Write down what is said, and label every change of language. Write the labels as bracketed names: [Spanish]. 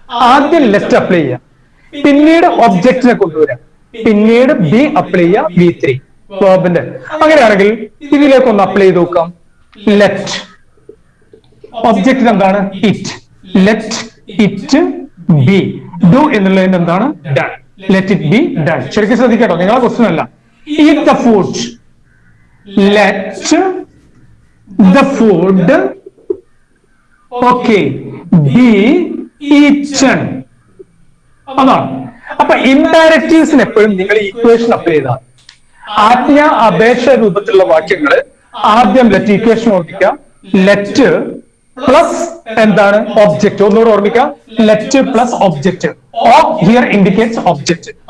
[Malayalam] ആദ്യം let apply ചെയ്യാം, പിന്നീട് ഒബ്ജക്റ്റിനെ കൊണ്ടുവരാം, പിന്നീട് ബി അപ്ലൈ ചെയ്യാം V3 വേർബിന്റെ. അങ്ങനെയാണെങ്കിൽ ഇതിലേക്ക് ഒന്ന് അപ്ലൈ ചെയ്ത് നോക്കാം. ലെറ്റ് ഒബ്ജക്റ്റിന് എന്താണ്, it. [English] Let it be. Do [Malayalam] എന്നുള്ളതിന് എന്താണ്, [English] Done. Let it be done. [Malayalam] ശരിക്കും ശ്രദ്ധിക്കട്ടോ, നിങ്ങളെ ക്വസ്റ്റ്യൻ അല്ല. [English] Eat the food. Let the food, okay, be eaten. [Malayalam] അതാണ്. അപ്പൊ ഇംപാരറ്റീവ്സിന് എപ്പോഴും നിങ്ങൾ ഇക്വേഷൻ അപ്ലൈ ചെയ്താൽ ആജ്ഞ അപേക്ഷ രൂപത്തിലുള്ള വാക്യങ്ങൾ ആദ്യം ലെറ്റ് ഇക്വേഷൻ ഓർമ്മിക്കാം. ലെറ്റ് പ്ലസ് എന്താണ്, ഒബ്ജക്റ്റ്. ഒന്നുകൂടെ ഓർമ്മിക്കാം. [English] Let plus object. Here indicates object.